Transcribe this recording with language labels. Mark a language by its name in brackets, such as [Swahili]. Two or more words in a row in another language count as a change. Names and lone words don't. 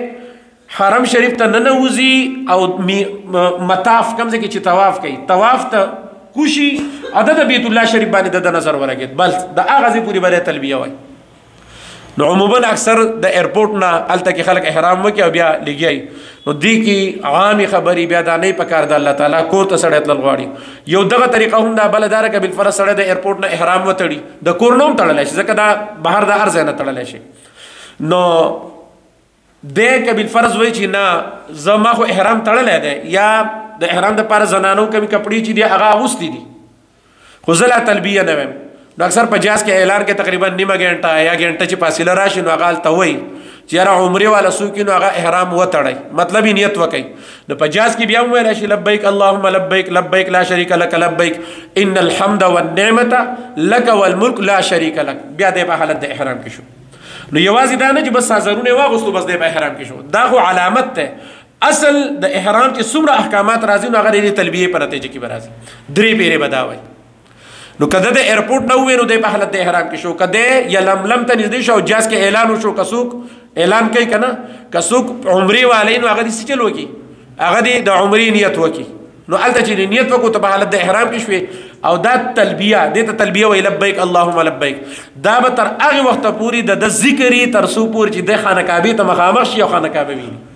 [Pashto] حرم شریف ته ننوځي او مطاف کم ځای کې چې طواف کوي طواف ته کوشي او د بیت الله شریف باندې د نظر ولګېد بل د هغه ځای پورې به تلبیه وایي نو عموما اکثر د ایرپورټ نه هلته کې خلک احرام وکړي او بیا لګیایي نو دې کې عامې خبرې بیا دا نه پکار د الله تعالی کور ته سړی تلل غواړي یو دغه طریقه هم دا بله داره که بالفرض سړی د ایرپورټ نه احرام وتړي د کور نه هم تړلی شي ځکه دا بهر د هر ځای نه تړلی شي نو دی که بالفرض وایي چې نه زه ما خو احرام تړلی دی یا د احرام دپاره زنانو کمې کپړې چې دي هغه اغوستي دي خو زه لا تلبیه نه ویم نو اکثر په جاز کې اعلان کې تقریبا نیمه غنټه یا غنټه چې فاصله راشي نو هغه ته وایي چې یاره عمرې والا څوک نو هغه احرام وتړی مطلب یې نیت وکړي نو په جاز کې بیا هم ویلی شي [Arabic] لبیک اللهم لبیک لبیک لا شریک لک لبیک ان الحمد والنعمة لک والملک لا شریک لک [Pashto] بیا دی په حالت د احرام کې شو نو یوازې دا نه چې بس سازرونه واغوستو بس دی په احرام کې شو دا خو علامت ده اصل د احرام چې څومره احکامات راځي نو هغه د تلبیه په نتیجه کې به راځي درې پیرې به دا وایي نو کده د ایرپورټ نه ووی نو دی په حالت د احرام کې شو کده یا لملم ته نږدې شو جاز کې اعلان وشو کڅوک اعلان کوي که نه کڅوک عمرې والی نو هغه دې څه چل وکړي هغه دې د عمرې نیت وکړي نو هلته چې نیت وکړو ته په حالت د احرام کې شوې او دا تلبیه دې ته تلبیه وایي [Arabic] لبیک اللهم لبیک [Pashto] دا به تر هغې وخته پورې د ذکر یي تر څو پورې چې دی خانه کعبې ته مخامخ شي او خانه کعبه ویني